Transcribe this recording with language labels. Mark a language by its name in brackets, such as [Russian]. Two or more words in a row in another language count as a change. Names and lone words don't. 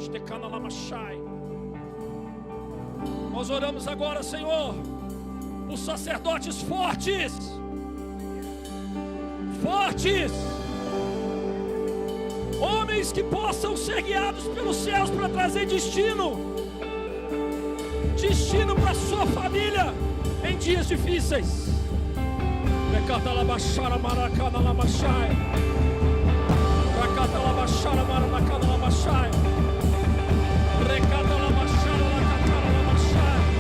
[Portuguese] Nós oramos agora, Senhor, por sacerdotes fortes. Homens que possam ser guiados pelos céus para trazer destino para sua família em dias difíceis. Recata la baixara maracana la machai. Recata la baixara maracana la machai. Recata la baixara la catara la machai.